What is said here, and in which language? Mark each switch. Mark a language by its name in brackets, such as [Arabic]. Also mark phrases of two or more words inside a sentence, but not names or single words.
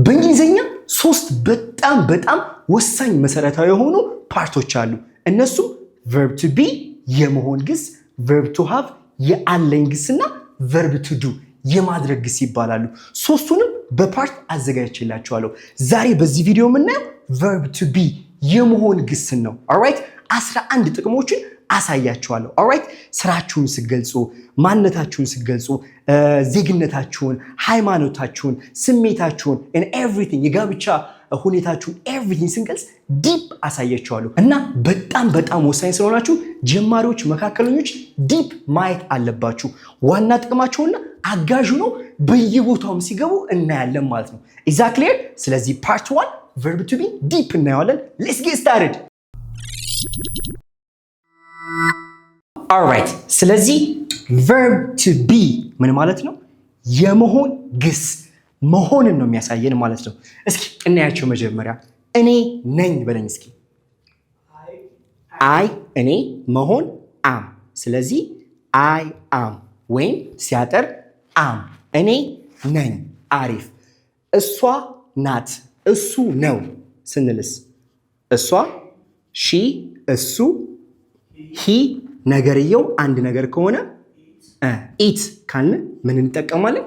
[Amharic] በእንግሊዘኛ ሶስት በጣም ወሳኝ መሰረታዊ የሆኑ ፓርቶች አሉ። እነሱም [English] verb to be [Amharic] የመሆን ግስ፣ [English] verb to have [Amharic] የአለኝ ግስና [English] verb to do [Amharic] የማድረግ ግስ ይባላሉ። ሶስቱንም በፓርት አዘጋጅቼላችኋለሁ። ዛሬ በዚህ ቪዲዮ የምናየው [English] verb to be [Amharic] የመሆን ግስን ነው። ኦልራይት 11 ጥቅሞችን አሳያችኋለሁ። ኦልራይት ስራችሁን ሲገልጹ፣ ማንነታችሁን ሲገልጹ፣ ዜግነታችሁን፣ ሃይማኖታችሁን፣ ስሜታችሁን [English] and everything [Amharic] የጋብቻ ሁኔታችሁን everything ስንገልጽ ዲፕ አሳያችኋለሁ እና በጣም ወሳኝ ስለሆናችሁ ጀማሪዎች፣ መካከለኞች ዲፕ ማየት አለባችሁ። ዋና ጥቅማቸውና አጋዥ ነው በየቦታውም ሲገቡ እናያለን ማለት ነው። ኤግዛክትሊ። ስለዚህ ፓርት 1 [English] verb to be [Amharic] ዲፕ እናየዋለን። [English] let's get started. [Amharic] alright ስለዚህ [English] verb to be [Amharic] ምን ማለት ነው? የመሆን ግስ መሆንን ነው የሚያሳየን ማለት ነው። እስኪ እናያቸው። መጀመሪያ እኔ ነኝ በለኝ እስኪ። አይ እኔ፣ መሆን am። ስለዚህ [English] I am [Amharic] ወይም ሲያጠር am። እኔ ነኝ። አሪፍ። እሷ ናት፣ እሱ ነው ስንልስ እሷ፣ ሺ፣ እሱ፣ ሂ ነገርየው አንድ ነገር ከሆነ ኢት ካልን ምን እንጠቀማለን?